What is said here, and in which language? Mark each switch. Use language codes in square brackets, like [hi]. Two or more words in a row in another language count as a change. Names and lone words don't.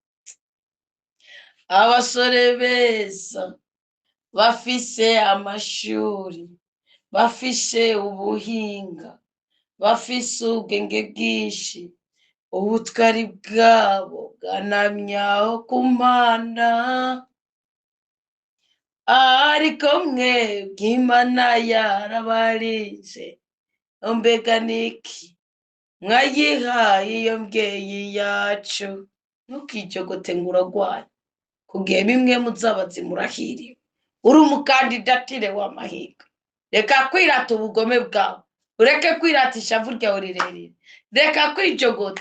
[rn] Abasore beza bafise amashuri, bafise ubuhinga, bafise ubwenge bwinshi, ubutwari bwabo bwanamye aho ku mpanda, ariko mwebwe Imana yarabarinze. Mbega niki mwayihaye iyo mbyeyi yacu? Ntukijogote ngo uragwaye, kugihe bimwe muzabazi murahiriwe, uri umukandidatire w'amahirwe. Reka kwirata ubugome bwawe, ureke kwirata ishavu ryawe rirerire, reka kwijogota.